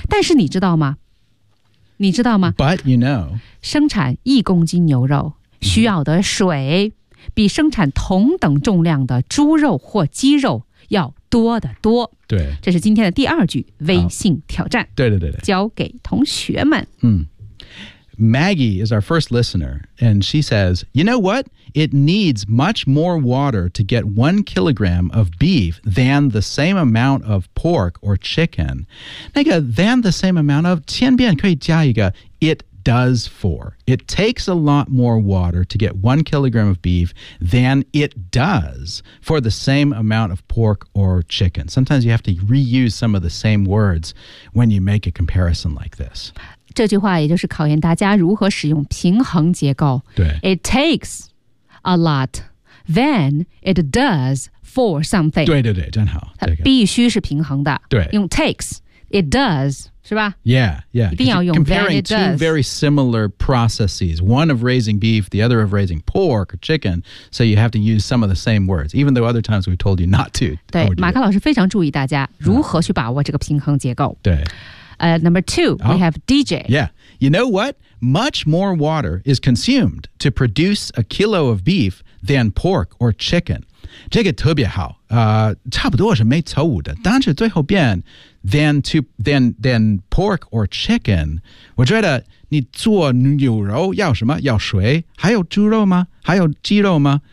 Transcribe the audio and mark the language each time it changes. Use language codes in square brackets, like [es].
[zh] 但是你知道吗你知道吗 [en] But you know [zh] 生产一公斤牛肉需要的水、mm-hmm. 比生产同等重量的猪肉或鸡肉要多得多对这是今天的第二句微信挑战、 oh. 对对对对交给同学们 [en] 嗯Maggie is our first listener, and she says, you know what? It needs much more water to get 1 kilogram of beef than the same amount of pork or chicken. 那个 than the same amount of, [zh] 千遍可以加一个 [en] it does for. It takes a lot more water to get 1 kilogram of beef than it does for the same amount of pork or chicken. Sometimes you have to reuse some of the same words when you make a comparison like this. [zh] 这句话也就是考验大家如何使用平衡结构。对 [en] ，It takes a lot than it does for something. [zh] 对对对，真好。它必须是平衡的。对，用 takes, [en] it does, [zh] 是吧？ [en] Yeah, yeah. [zh] 一定要用 [en] than it does. Comparing two very similar processes, one of raising beef, the other of raising pork or chicken, so you have to use some of the same words, even though other times we've told you not to. [zh] 对，马克老师非常注意大家如何去把握这个平衡结构。对。 [en] Number two, we have DJ. Yeah. You know what? Much more water is consumed to produce a kilo of beef than pork or chicken. [zh] 这个特别好。差不多是没错误的。但是最后边 [en] than pork or chicken, [zh] 我觉得你做牛肉要什么？要水？还有猪肉吗？还有鸡肉吗？